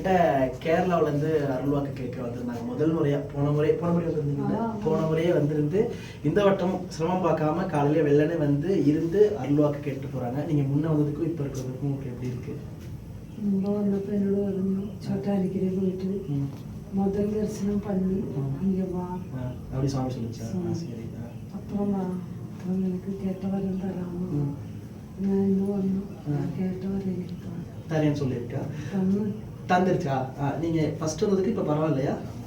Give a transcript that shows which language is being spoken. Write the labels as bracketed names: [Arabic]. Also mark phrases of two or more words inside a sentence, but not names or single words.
[Tamil] என்கிட்ட கேரளாவிலேருந்து அருள்வாக்கு கேட்க வந்திருந்தாங்க முதல் முறையாக. போன முறை வந்திருந்தீங்க. போன முறையே வந்திருந்து இந்த வட்டம் சிரமம் பார்க்காம காலையில வெள்ளனே வந்து இருந்து அருள்வாக்கு கேட்டு போகிறாங்க. நீங்கள் முன்னே வந்ததுக்கும் இப்போ இருக்கிறதுக்கும் உங்களுக்கு எப்படி இருக்குது? [Malayalam] മുമ്പ് വന്നപ്പോൾ എന്നോട് പറഞ്ഞു ചോട്ടാനിക്കരെ പോയിട്ട് [Tamil] முதல் தரிசனம் பண்ணி அங்கே வா அப்படி சுவாமி சொல்லிச்சா? சரி. அப்புறம் வா, அப்புறம் எனக்கு கேட்ட வரம் தராம நான் இன்னும் வந்தோம். கேட்ட வரம் எனக்கு தரேன்னு சொல்லியிருக்கா? தந்து தந்துருச்சா? நீங்கள் ஃபஸ்ட்டு வந்ததுக்கு இப்போ பரவாயில்லையா?